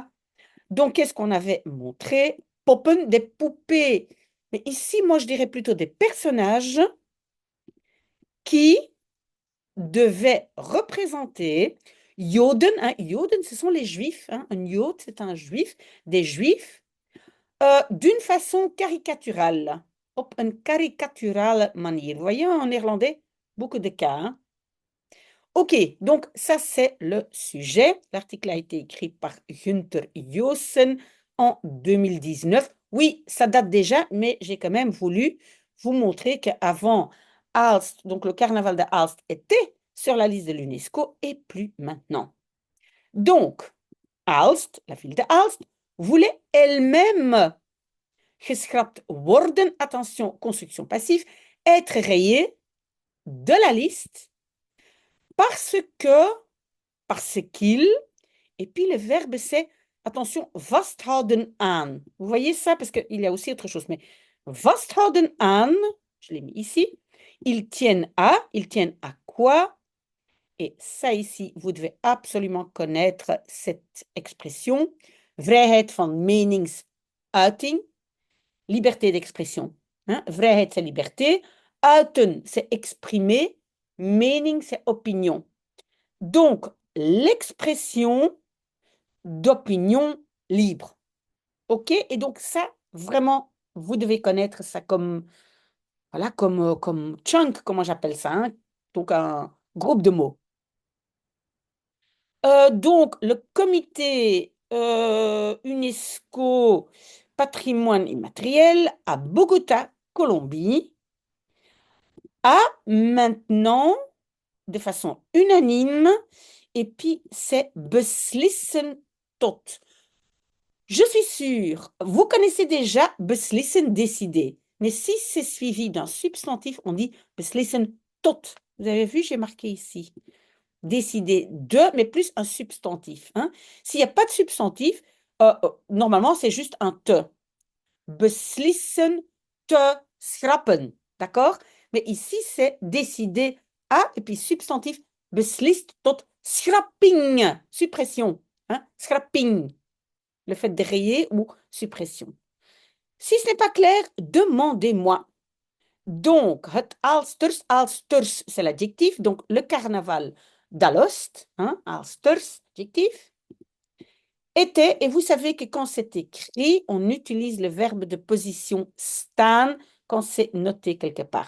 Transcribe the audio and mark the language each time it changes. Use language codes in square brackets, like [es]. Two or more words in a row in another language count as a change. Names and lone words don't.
[fr] Donc, qu'est-ce qu'on avait montré? Poppen, des poupées Mais ici, moi, je dirais plutôt des personnages qui devaient représenter Joden. Hein, Joden, ce sont les Juifs. Hein, un Jod, c'est un Juif. Des Juifs d'une façon caricaturale. [nl] Op een caricaturale manier. [fr] Vous voyez, en néerlandais, beaucoup de cas. Hein. Ok, donc ça c'est le sujet. L'article a été écrit par Günther Joossen en 2019. Oui, ça date déjà, mais j'ai quand même voulu vous montrer qu'avant, Aalst, donc le carnaval de Aalst était sur la liste de l'UNESCO et plus maintenant. Donc, Aalst, la ville de Aalst, voulait elle-même [nl] geschrapt worden, [fr] attention, construction passive, être rayée de la liste parce que, parce qu'il, et puis le verbe c'est, attention, [nl] vasthouden aan. [fr] Vous voyez ça? Parce qu'il y a aussi autre chose, mais [nl] vasthouden aan, [fr] je l'ai mis ici, ils tiennent à quoi? Et ça ici, vous devez absolument connaître cette expression. [nl] Vrijheid van meningsuiting, [fr] liberté d'expression. Hein? Vrijheid, c'est liberté. Uiten, c'est exprimer. Mening, c'est opinion. Donc, l'expression d'opinion libre. OK? Et donc, ça, vraiment, vous devez connaître ça comme, voilà, comme chunk, comment j'appelle ça. Hein? Donc, un groupe de mots. Donc, le comité UNESCO Patrimoine immatériel à Bogota, Colombie, a maintenant, de façon unanime, et puis c'est [nl] beslissen tot. [fr] Je suis sûre, vous connaissez déjà beslissen, décider. Mais si c'est suivi d'un substantif, on dit [nl] beslissen tot. [fr] Vous avez vu, j'ai marqué ici. Décider de, mais plus un substantif. Hein. S'il n'y a pas de substantif, normalement, c'est juste un te. [nl] Beslissen te schrappen. [fr] D'accord? Mais ici, c'est décider à, et puis substantif, [nl] beslist tot schrapping. [fr] Suppression. Hein? Schrapping. Le fait de rayer ou suppression. Si ce n'est pas clair, demandez-moi. Donc, [nl] het Aalsters, Aalsters, [fr] c'est l'adjectif. Donc, le carnaval d'Alost, hein, Aalsters, adjectif, était, et vous savez que quand c'est écrit, on utilise le verbe de position staan quand c'est noté quelque part.